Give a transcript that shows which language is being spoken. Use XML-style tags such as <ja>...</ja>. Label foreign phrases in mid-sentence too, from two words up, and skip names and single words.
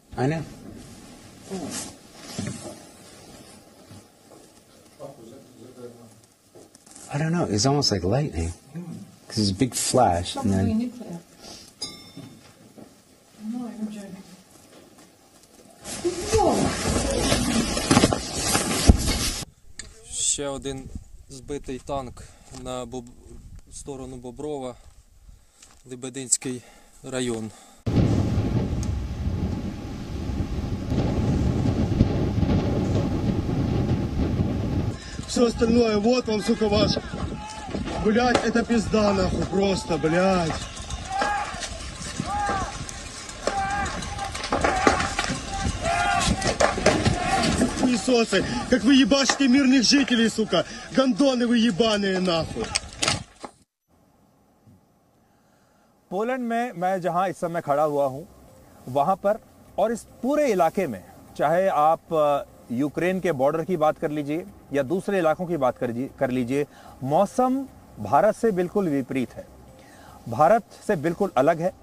<en>I know. I don't know. It was almost like lightning. Because it's a big flash. And Probably then, nuclear. No, I'm joking.</en> <uk>Ще один збитий танк на сторону Боброва, Лебединський район.</uk> <ru>Все остальное, вот вам, сука, ваш. Блять, это пизда, нахуй, просто, блять. Хуесосы, как вы ебашите мирных жителей, сука. Гондоны вы ебаные, нахуй.</ru> <hi>पोलैंड में मैं जहां इस समय खड़ा हुआ हूं, वहां पर और इस पूरे इलाके में, चाहे आप यूक्रेन के बॉर्डर की बात कर लीजिए या दूसरे इलाकों की बात कर लीजिए, मौसम भारत से बिल्कुल विपरीत है, भारत से बिल्कुल अलग है।</hi>